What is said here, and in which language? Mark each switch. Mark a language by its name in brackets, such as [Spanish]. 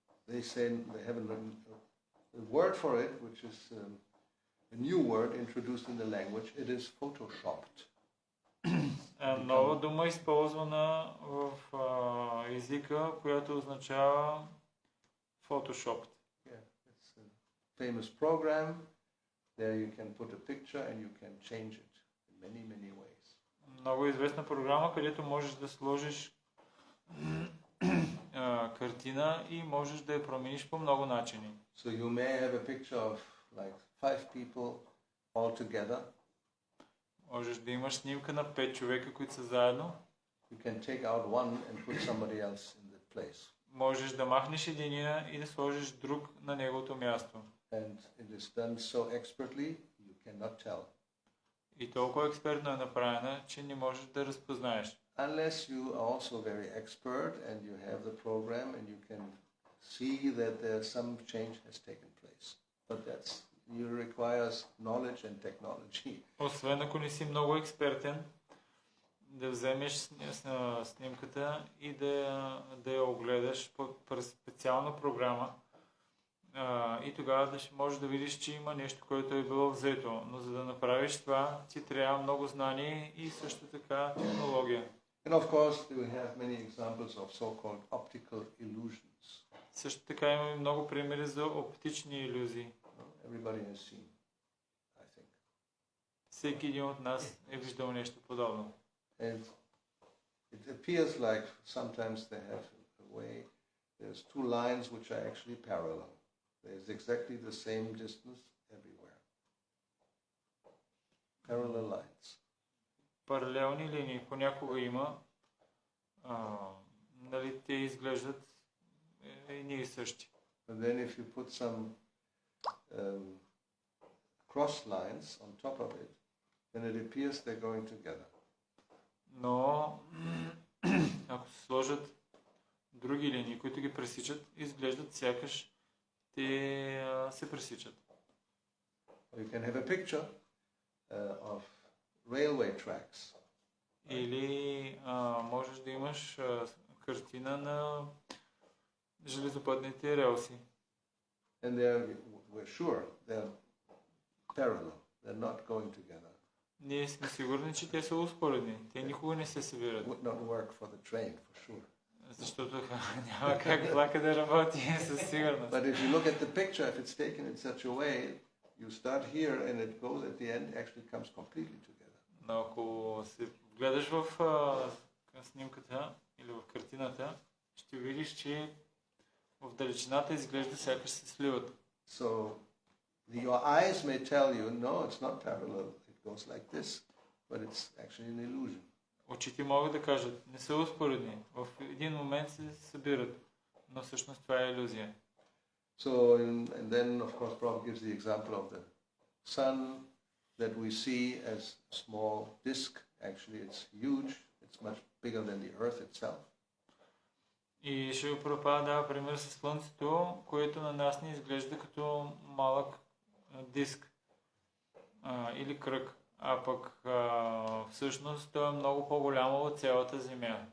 [English] They say they have a word for it, which is a new word introduced in the language. It is photoshopped. [Bulgarian] Нова дума използвана в езика, която означава Photoshop. [English] Yeah, it's a famous program. There you can put a picture and you can change it in many, many ways. [Bulgarian] Много известна програма, където можеш да сложиш картина и можеш да я промениш по много начини. [English] So you may have a picture of like 5 people all together. [Bulgarian] Можеш да имаш снимка на 5 човека, които са заедно. [English] You can take out one and put somebody else in the place. [Bulgarian] Можеш да махнеш единия и да сложиш друг на неговото място. [English] And it is done so expertly you cannot tell. [Bulgarian] И толкова експертно е направена, че не можеш да разпознаеш. [English] Unless you are also very expert and you have the program and you can see that some change has taken place. But requires knowledge and technology. [Bulgarian] Освен ако не си много експертен, да вземеш снимката и да я огледаш през специална програма и тогава да можеш да видиш, че има нещо, което е било взето. Но за да направиш това, ти трябва много знание и също така технология. [English] And of course, we have many examples of so-called optical illusions. [Bulgarian] Също така имаме много примери за оптични илюзии. [English] Everybody has seen, I think. [Bulgarian] Всеки един от нас е виждал нещо подобно. [English] And it appears like sometimes they have a way, there's two lines which are actually parallel. There's exactly the same distance everywhere. Parallel lines. [Bulgarian] Паралелни линии понякога има, нали, те изглеждат едни и същи. [English] And then if you put some cross lines on top of it, then it appears they're going together. [Bulgarian] Но ако се сложат други линии, които ги пресичат, изглеждат сякаш те се пресичат. [English] You can have a picture of railway tracks. [Bulgarian] Или можеш да имаш картина на железопътните релси. [English] And we're sure they're parallel. They're not going together. [Bulgarian] Ние сме сигурни, че те са успоредни. Те никога не се събират. [English] Would not work for the train, for sure. [Bulgarian] Защото няма как влака да работи със сигурност. [English] But if you look at the picture, if it's taken in such a way, you start here and it goes at the end, actually comes completely together. [Bulgarian] Но ако се гледаш в снимката или в картината, ще видиш, че в далечината изглежда сякаш се сливат. [English] So your eyes may tell you, no, it's not parallel. It goes like this, but it's actually an illusion. [Bulgarian] Очите могат да кажат, не са успоредни. В един момент се събират, но всъщност това е илюзия. [English] So, and then of course Prabhupada gives the example of the sun that we see as a small disk. Actually it's huge. It's much bigger than the earth itself. [Bulgarian] И Шрила Прабхупада дава пример с Слънцето, което на нас ни изглежда като малък диск или кръг, а пък всъщност то е много по-голямо от цялата Земя.